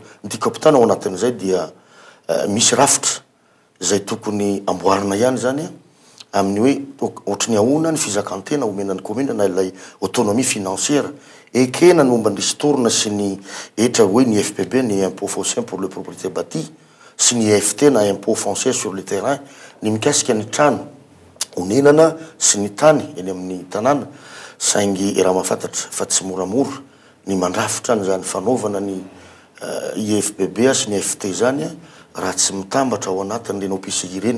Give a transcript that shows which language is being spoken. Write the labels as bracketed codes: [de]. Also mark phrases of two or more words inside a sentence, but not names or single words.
[mg] Ny tiako ampitana ao anatin'izay dia misy rafitra zay tokony amboarina ihany zany amin'ny hoe ohatry ny ahona ny fizakantena omenan'ny commune na ilay [fr] autonomie financière [mg] ekena ny momba ny ristorina sy ny etra hoe ny FPB ny [fr] impôt foncier pour le propriété bâtie [mg] sy ny EFT na [fr] impôt foncier sur le terrain [mg] ny mikasika ny trano onenana sy ny tany eny amin'ny tanàna. Saingy raha mahafantatra fa tsy moramora ny mandrafitra ny zany fanaovana ny IFBB sy ny FT zany raha tsy mitambatra ao anatin'ny reny OPCI ireny.